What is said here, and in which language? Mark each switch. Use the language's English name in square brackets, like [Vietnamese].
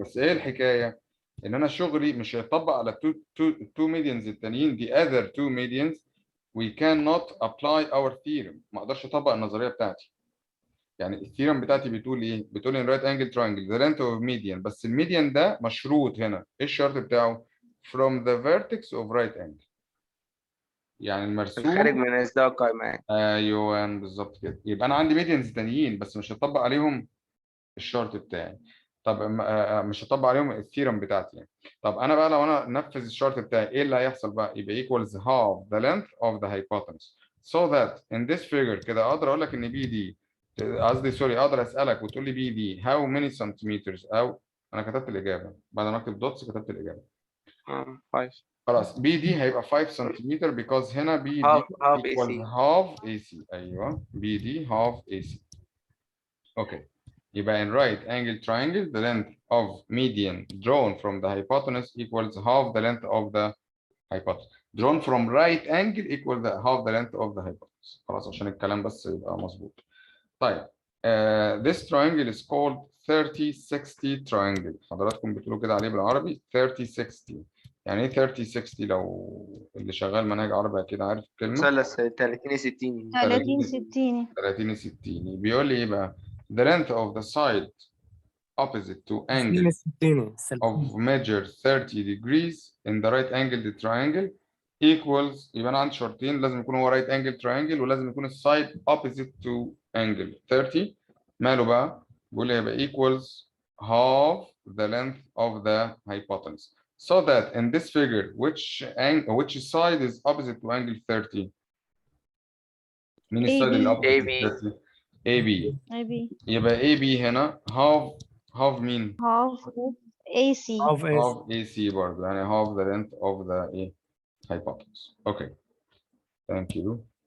[Arabic] بس ايه الحكايه؟ ان انا شغلي مش هيطبق على [English] two medians [Arabic] التانيين. [English] دي other two medians we cannot apply our theorem. [Arabic] ما اقدرش اطبق النظريه بتاعتي. يعني الثيرم بتاعتي بتقول ايه؟ بتقول ان [English] right angle triangle the length of median، [Arabic] بس الميديان ده مشروط هنا. ايه الشرط بتاعه؟ [English] from the vertex of right angle، [Arabic] يعني الخارج المرسوم. من إصدار القائمة. ايوه بالظبط كده. يبقى انا عندي ميديانز تانيين بس مش هطبق عليهم الشرط بتاعي. طب مش هطبق عليهم الثيرم بتاعتي يعني. طب انا بقى لو انا نفذ الشرط بتاعي، ايه اللي هيحصل بقى؟ يبقى [English] equals half the length of the hypotenuse so that in this figure [Arabic] كده اقدر اقول لك ان بي دي، قصدي سوري، اقدر اسالك وتقول لي بي دي [English] how many centimeters، [Arabic] او انا كتبت الاجابه بعد ما اكتب دوتس، كتبت الاجابه 5. خلاص. بي دي هيبقى 5 سنتيمتر because هنا بي دي [English] Half A equals C. half AC. [Arabic] ايوه بي دي [English] half AC. Okay. يبقى in right angle triangle the length of median drawn from the hypotenuse equals half the length of the hypotenuse. Drawn from right angle equals half the length of the hypotenuse. [Arabic] خلاص عشان الكلام بس يبقى مظبوط. [English] طيب this triangle is called 30-60 triangle. [Arabic] حضراتكم بتقولوا كده عليه بالعربي 30-60. يعني ايه 30-60؟ لو اللي شغال منهج عربي اكيد عارف الكلمه. مثلث 30 60. 30 60. 30-60 بيقول لي ايه بقى؟ [English] the length of the side opposite to angle 60 of measure 30 degrees in the right angled triangle equals. [Arabic] يبقى انا عندي شرطين، لازم يكون هو [English] right angled triangle [Arabic] ولازم يكون السايد [English] opposite to angle 30. [Arabic] ماله بقى؟ بيقول لي يبقى [English] equals half the length of the hypotenuse. So that in this figure which side is opposite to angle 30؟ [Arabic] مين السايد اللي [English] opposite AB. to 30؟ AB. AB. [Arabic] يبقى AB هنا half مين؟ [English] half AC. half AC [Arabic] برضه، يعني [English] half the length of the hypotenuse. Okay thank you.